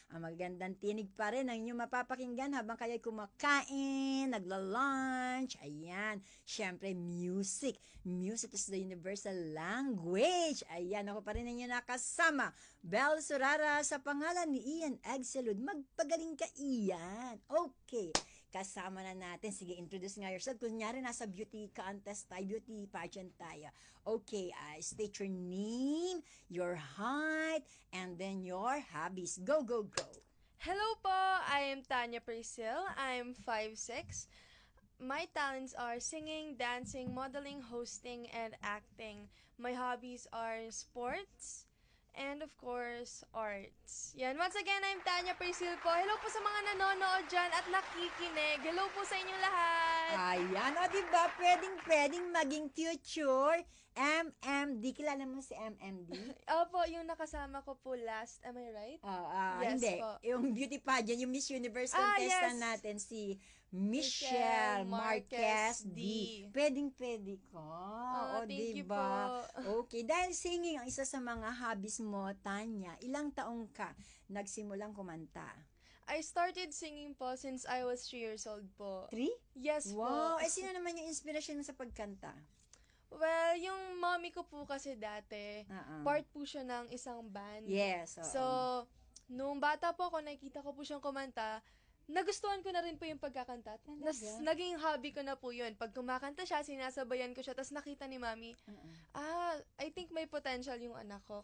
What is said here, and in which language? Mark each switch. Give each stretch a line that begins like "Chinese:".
Filipino: Ang magagandang tinig pa rin ang inyong mapapakinggan habang kayo'y kumakain, nagla-lunch. Ayan. Siyempre, music.
English: Music is the universal language.
Filipino: Ayan. Ako pa rin ninyo nakasama. Bel Surara sa pangalan ni Ian Egselud. Magpagaling ka, Ian. Okay. Kasama na natin. Sige,
English: introduce
Filipino: nga
English: yourself.
Filipino: Kunyari, nasa beauty contest tayo, beauty pageant tayo.
English: Okay, state your name, your height, and then your hobbies. Go, go, go. Hello po, I am Tanya Priscil. I am 5'6". My talents are singing, dancing, modeling, hosting, and acting. My hobbies are sports, and of course, arts. Yan. Once again, I'm Tanya Priscil po.
Filipino: Hello po sa mga nanonood dyan at nakikinig. Hello po sa inyong lahat. Ayan, o diba, pwedeng maging future MMD. Kilala mo si MMD? Opo, yung nakasama ko po last.
English: Am I right? Yes
Filipino: Hindi. po. Yung beauty pageant, yung Miss Universe contestant
English: yes.
Filipino: natin, si Michelle Marquez D. Pwede ko.
English: Thank you
Filipino: diba? po. Okay, dahil singing ang isa sa mga hobbies mo, Tanya, ilang taong ka nagsimulang kumanta?
English: I started singing po since I was 3 years old po. 3? Yes Wow! po.
Filipino: Sino naman yung inspiration mo sa pagkanta? Well, yung mommy ko po kasi dati, part po siya ng isang band.
English: Yes.
Filipino: So, nung bata po ako, nakikita ko po siyang kumanta, nagustuhan ko na rin po yung pagkakanta. Naging hobby ko na po yun. Pag kumakanta siya, sinasabayan ko siya, tapos nakita ni mami,
English: I think
Filipino: may potential yung anak ko.